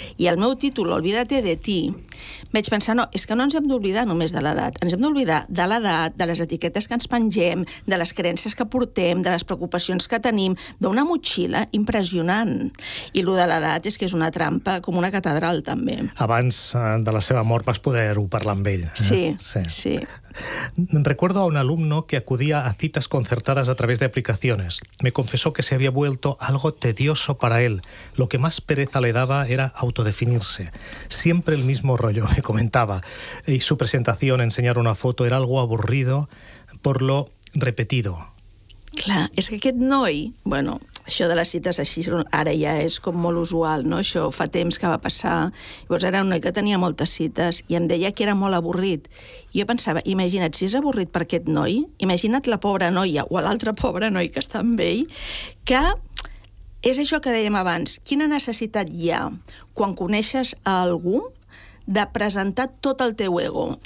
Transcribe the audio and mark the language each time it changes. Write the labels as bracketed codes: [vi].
[ca] I el meu títol, Olvídate de ti, vaig pensar, no, és que no ens hem d'oblidar només de l'edat, ens hem d'oblidar de l'edat, de les etiquetes que ens pengem, de les creences que portem, de les preocupacions que tenim, d'una motxilla impressionant. I lo de l'edat és que és una trampa com una catedral, també. Abans de la seva mort vas poder-ho parlar amb ell. Sí, eh? Sí. [es] Recuerdo a un alumno que acudía a citas concertadas a través de aplicaciones. Me confesó que se había vuelto algo tedioso para él. Lo que más pereza le daba era autodefinirse. Siempre el mismo rollo, me comentaba. Y su presentación, enseñar una foto, era algo aburrido por lo repetido. [ca] Clar, és que aquest noi... Bueno, això de les cites així ara ja és com molt usual, no? Això fa temps que va passar. Llavors era un noi que tenia moltes cites i em deia que era molt avorrit. I jo pensava, imagina't, si és avorrit per aquest noi, imagina't la pobra noia o l'altra pobra noi que està amb ell, que és això que dèiem abans, quina necessitat hi ha quan coneixes a algú de presentar tot el teu ego.